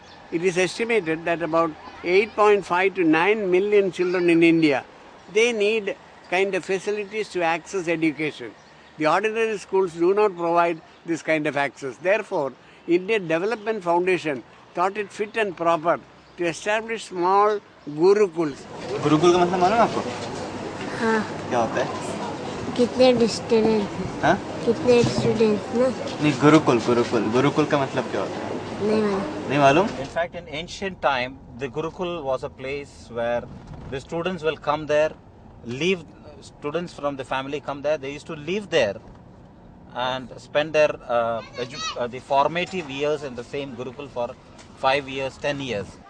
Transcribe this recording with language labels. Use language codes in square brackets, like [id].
[en] It is estimated that about 8.5 to 9 million children in India, they need kind of facilities to access education. The ordinary schools do not provide this kind of access. Therefore, Indian Development Foundation thought it fit and proper to establish small gurukuls. [hi] Gurukul का मतलब मालूम आपको? हाँ. क्या होता है? कितने student? हाँ? कितने स्टूडेंट ना? नहीं, गुरुकुल का मतलब क्या होता है? नहीं मालूम? [en] In fact, in ancient time, the Gurukul was a place where the students will come there, students from the family come there. They used to live there and spend their the formative years in the same Gurukul for 5 years, 10 years.